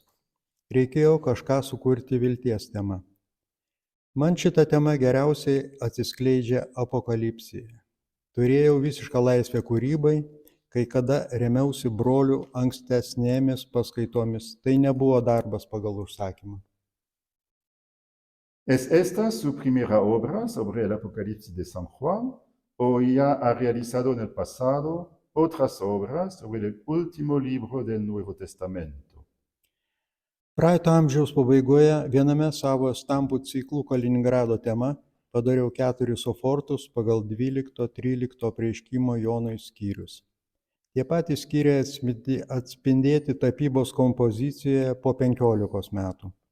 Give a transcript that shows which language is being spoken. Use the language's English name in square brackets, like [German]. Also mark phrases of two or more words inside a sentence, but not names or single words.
[Lithuanian] Reikėjo kažką sukurti vilties temą. Man šita tema geriausiai atsiskleidžia Apokalipsėje. Turėjau visišką laisvę kūrybai, kai kada remiausi brolių ankstesnėmis paskaitomis. Tai nebuvo darbas pagal užsakymą. [Spanish] ¿Es esta su primera obra sobre el Apocalipsis de San Juan o ya ha realizado en el pasado otras obras sobre el último libro del Nuevo Testamento? [Lithuanian] Praeito amžiaus pabaigoje viename savo estampų ciklų Kaliningrado tema padariau 4 sofortus pagal 12-13 apreiškimo Jonui skyrius. Tie patys skyriai atspindėti tapybos kompozicijoje po 15 metų.